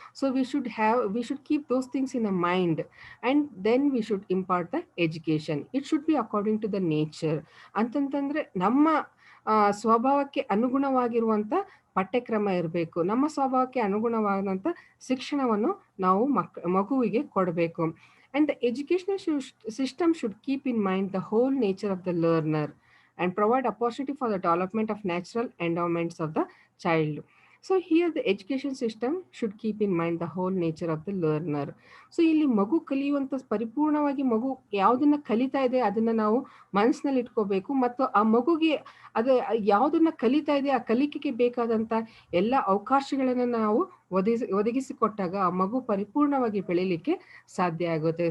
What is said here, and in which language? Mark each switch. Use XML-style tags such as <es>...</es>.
<en>So we should keep those things in a mind and then we should impart the education. It should be according to the nature.</en> <kn>ಅಂತಂತಂದರೆ ನಮ್ಮ ಸ್ವಭಾವಕ್ಕೆ ಅನುಗುಣವಾಗಿರುವಂಥ ಪಠ್ಯಕ್ರಮ ಇರಬೇಕು. ನಮ್ಮ ಸ್ವಭಾವಕ್ಕೆ ಅನುಗುಣವಾದಂಥ ಶಿಕ್ಷಣವನ್ನು ನಾವು ಮಗುವಿಗೆ ಕೊಡಬೇಕು.</kn> <en>And the educational system should keep in mind the whole nature of the learner and provide opportunity for the development of natural endowments of the child. So here the education system should keep in mind the whole nature of the learner.</en> <kn>So ಇಲ್ಲಿ ಮಗು ಕಲಿಯುವಂಥ ಪರಿಪೂರ್ಣವಾಗಿ ಮಗು ಯಾವುದನ್ನು ಕಲಿತಾ ಇದೆ ಅದನ್ನು ನಾವು ಮನಸ್ಸಿನಲ್ಲಿ ಇಟ್ಕೋಬೇಕು, ಮತ್ತು ಆ ಮಗುಗೆ ಅದು ಯಾವುದನ್ನು ಕಲಿತಾ ಇದೆ ಆ ಕಲಿಕೆಗೆ ಬೇಕಾದಂಥ ಎಲ್ಲ ಅವಕಾಶಗಳನ್ನು ನಾವು ಒದಗಿಸಿಕೊಟ್ಟಾಗ ಆ ಮಗು ಪರಿಪೂರ್ಣವಾಗಿ ಬೆಳೀಲಿಕ್ಕೆ ಸಾಧ್ಯ ಆಗುತ್ತೆ.</kn>